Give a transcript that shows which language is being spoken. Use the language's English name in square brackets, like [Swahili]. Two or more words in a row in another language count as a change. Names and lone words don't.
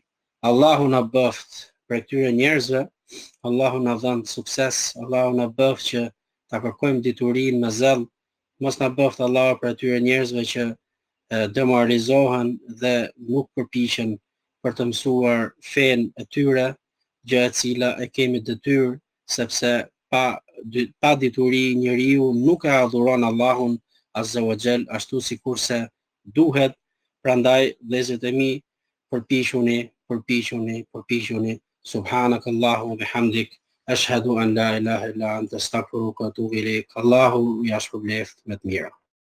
[Albanian] Allahu na bëft për këtyre njerëzve, Allahu na dhën sukses, Allahu na bëft që ta kërkojmë diturinë me zell, mos na bëft Allahu për atyre njerëzve që demoralizohen dhe nuk përpiqen për të mësuar fen e tyre, gjë e cila e kemi detyrë, sepse pa dituri njeriu nuk e adhuron Allahun [Arabic] عز وجل [Albanian] ashtu sikurse duhet. Prandaj vëllezërit e mi, përpiquni. [Arabic] سبحانك اللهم وبحمدك، أشهد أن لا إله إلا أنت، أستغفرك وأتوب إليك. [Albanian] Allahu ja shpërbleft me të mira.